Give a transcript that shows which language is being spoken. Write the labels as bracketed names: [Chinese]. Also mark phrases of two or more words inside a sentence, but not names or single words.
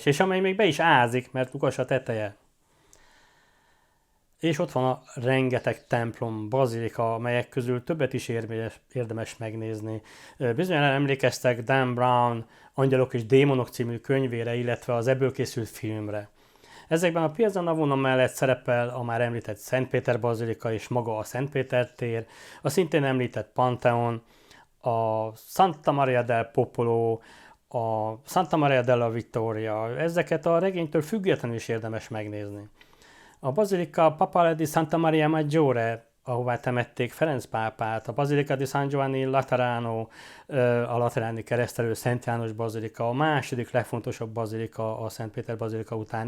[Hungarian] És amely még be is ázik, mert lukas a teteje. És ott van a rengeteg templom, bazilika, amelyek közül többet is érdemes megnézni. Bizonyan emlékeztek Dan Brown Angyalok és Démonok című könyvére, illetve az ebből készült filmre. Ezekben a Piazza Navona mellett szerepel a már említett Szent Péter bazilika és maga a Szent Péter tér, a szintén említett Pantheon, a Santa Maria del Popolo, a Santa Maria della Vittoria, ezeket a regénytől függetlenül is érdemes megnézni. A Basilica Papale di Santa Maria Maggiore, ahová temették Ferenc pápát, a Basilica di San Giovanni Laterano, a lateráni keresztelő Szent János bazilika, a második legfontosabb bazilika a Szent Péter bazilika után.